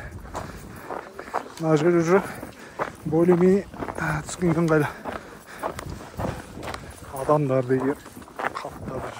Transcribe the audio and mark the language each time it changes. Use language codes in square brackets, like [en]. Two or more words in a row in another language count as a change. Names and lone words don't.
[kk] Мына жер [ru] уже более-менее [kk] түскен ыңғайлы. Адамдар деген қаптап жүр.